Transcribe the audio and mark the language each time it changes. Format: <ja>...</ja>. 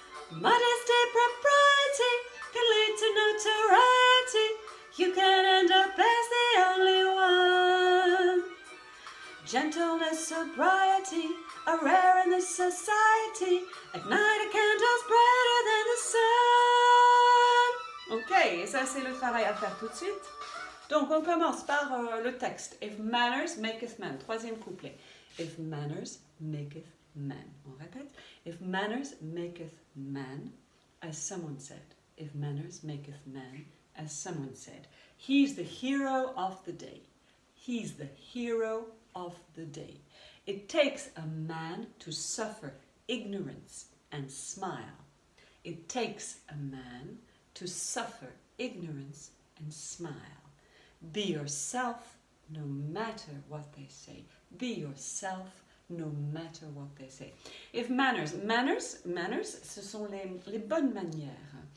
<en>Modesty, propriety can lead to notoriety. You can end up as the only one. Gentleness, sobriety are rare in this society. At night a candle's brighter than the sun.</en> <fr>Ok, et ça c'est le travail à faire tout de suite. Donc on commence par le texte.</fr> <en>If manners maketh man.</en> <fr>Troisième couplet.</fr> <en>If manners maketh man.</en> <fr>On répète.</fr> <en>If manners maketh man, as someone said. If manners maketh man, as someone said. He's the hero of the day. He's the hero of the day. It takes a man to suffer ignorance and smile. It takes a man to suffer ignorance and smile. Be yourself no matter what they say. Be yourself no matter what they say. If manners,</en> <fr>ce sont les bonnes manières.</fr>